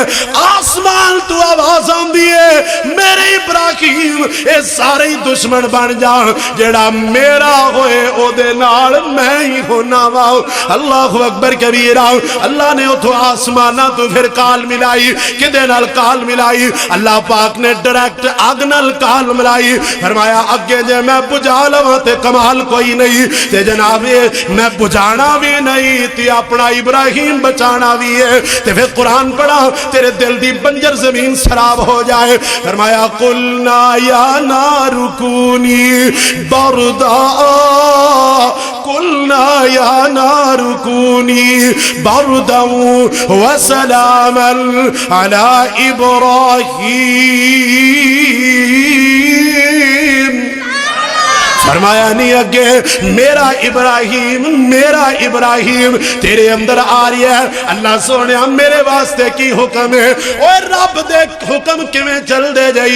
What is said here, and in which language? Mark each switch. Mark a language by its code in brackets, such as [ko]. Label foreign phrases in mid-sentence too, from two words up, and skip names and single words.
[pa] آسمان تو آواز آندی ہے میرے ابراہیم یہ سارے دشمن بن جان، جڑا میرا ہوئے او دے نال میں ہی ہونا واؤ۔ [ar] اللہ اکبر کبیرہ۔ [pa] اللہ نے اتھو آسمانہ تو پھر کال ملائی، کدے نال کال ملائی؟ اللہ پاک نے ڈائریکٹ اگ نال کال ملائی۔ فرمایا اگے جے میں بجھا لواں تے کمال کوئی نہیں، تے جناب میں بجھانا بھی نہیں تے اپنا ابراہیم بچانا بھی ہے۔ تے پھر قرآن پڑھا تیرے دل دی بنجر زمین سراب ہو جائے۔ [ar] فرمایا قلنا یا نار کونی بردا، قلنا یا نار کونی بردا وسلاما علی ابراہیم۔ [pa] فرمایا نہیں اگے میرا ابراہیم تیرے اندر آ رہی ہے۔ اللہ سونے میرے واسطے کی حکم ہے؟ اور رب دے حکم کیویں چل دے جائی؟